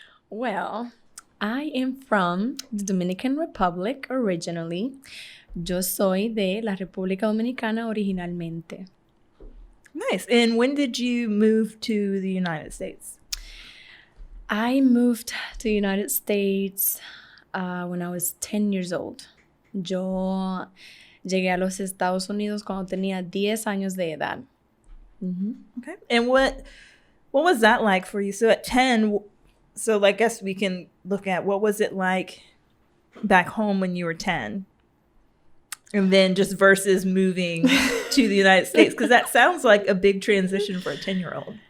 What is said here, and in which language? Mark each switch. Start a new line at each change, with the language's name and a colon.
English: Well, I am from the Dominican Republic originally.
Spanish: Yo soy de la República Dominicana originalmente.
English: Nice. And when did you move to the United States? I moved to the United States when I was 10 years old.
Spanish: Yo llegué a los Estados Unidos cuando tenía 10 años de edad.
English: Mm-hmm. Okay. And what was that like for you? So at 10, I guess we can look at what was it like back home when you were 10? And then just versus moving to the United States, because that sounds like a big transition for a 10-year-old.